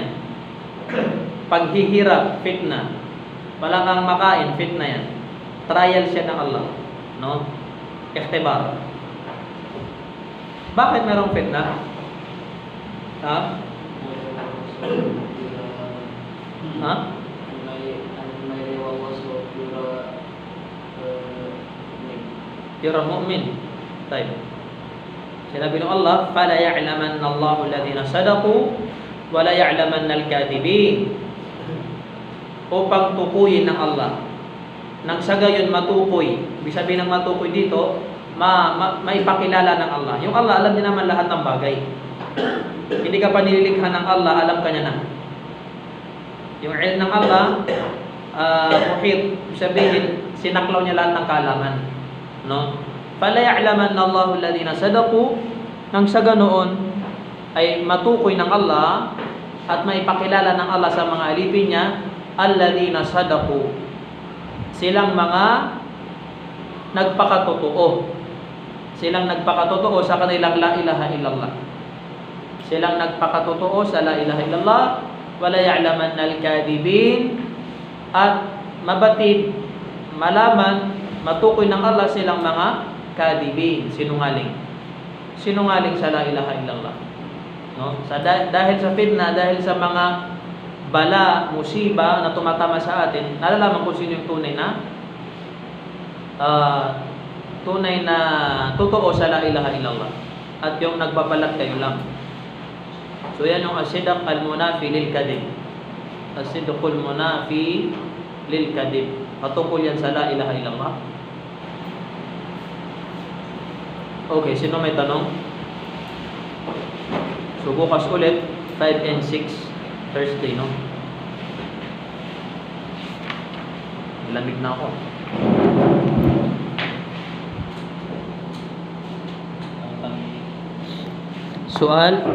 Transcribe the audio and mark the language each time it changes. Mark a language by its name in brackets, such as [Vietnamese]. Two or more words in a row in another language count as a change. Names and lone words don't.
[Filipino] Paghihirap, fitna. Wala kang makain, fitna yan. Trial siya ng Allah, no? Ikhtibar. Bakit mayroong fitna? Ha? Ha? [English] You're a mu'min. [Filipino] Tayo. Sinabi ng Allah, [Arabic] فَلَا يَعْلَمَنَّ اللَّهُ الَّذِينَ صَدَقُوا وَلَا يَعْلَمَنَّ الْكَاذِبِينَ. [Filipino] Upang tukuyin ng Allah nang sa gayon matukoy. Ibig sabihin ng matukoy dito, maipakilala ng Allah. Yung Allah, alam niya naman lahat ng bagay. Hindi ka pa nililikha ng Allah, alam ka niya na. Yung ilm ng Allah, muhit, sabihin, sinaklaw niya lahat ng kaalaman. No? [Arabic] فلا يعلمن الله الذين صدقوا, [Filipino] nang sa ganoon ay matukoy ng Allah at maipakilala ng Allah sa mga alipin niya, [Arabic] الذين صدقوا, [Filipino] silang mga nagpakatotoo. Silang nagpakatotoo sa kanilang [Arabic] لا إله إلا الله. [Filipino] Silang nagpakatotoo sa [Arabic] لا إله إلا الله. ولا يعلمن الكاذبين, [Filipino] at mabatid, malaman, matukoy ng Allah silang mga kadhibin, sinungaling. Sinungaling sa [Arabic] لا إله إلا الله. [Filipino] No? Dahil sa fitna, dahil sa mga bala, musiba na tumatama sa atin, nalalaman kung sino yung tunay na totoo sa [Arabic] لا إله إلا الله, [Filipino] at yung nagbabalat kayo lang. So yan yung [Arabic] الصدق المنافي للكذب. الصدق المنافي للكذب. [Filipino] Patungkol yan sa [Arabic] لا إله إلا الله. [Filipino] Okay, sino may tanong? So bukas ulit 5 and 6 Thursday, no? Lamig na ako. Soal?